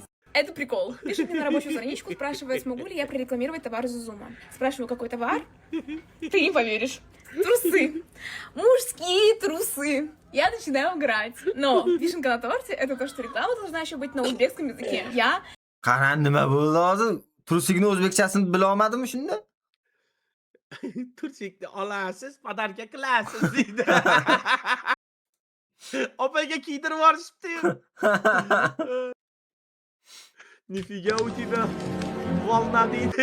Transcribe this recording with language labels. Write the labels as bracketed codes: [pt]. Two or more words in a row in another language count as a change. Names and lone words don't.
[ru] Это прикол. Пишет мне на рабочую страничку, спрашивает, смогу ли я прорекламировать товар Зузума. Спрашиваю, какой товар? Ты не поверишь. Трусы. Мужские трусы. Я начинаю играть. Но вишенка на торте — это то, что реклама должна еще быть на узбекском языке. Я... [uz] Qaran nima bo'ldi hozir? Tursigini o'zbekchasini bila olmadimi shunda? Tursikni olasiz, podarka qilasiz deydi. Opaga kiydirib yuborishibdi. [ru] Нифига у тебя волна deydi.